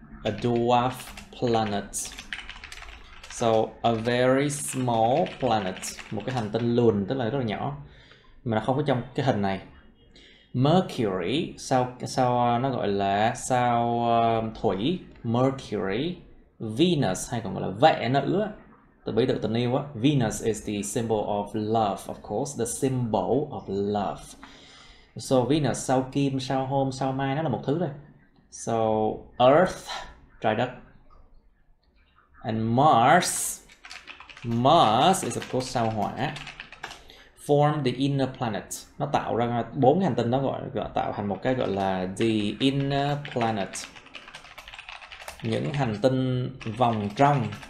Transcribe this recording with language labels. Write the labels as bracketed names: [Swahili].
[English] A dwarf planet. So a very small planet, [Vietnamese] một cái hành tinh lùn, tức là rất là nhỏ, mà nó không có trong cái hình này. Mercury, sao nó gọi là sao thủy, Mercury. Venus hay còn gọi là vệ nữ, từ bí tự tình yêu á. [English] Venus is the symbol of love, of course, the symbol of love. [Vietnamese] So Venus sao kim, sao hôm, sao mai, nó là một thứ thôi. [English] So Earth, [Vietnamese] trái đất. [English] And Mars is of course sao hỏa. Form the inner planet, [Vietnamese] nó tạo ra 4 hành tinh, nó gọi tạo thành một cái gọi là the inner planet, những hành tinh vòng trong.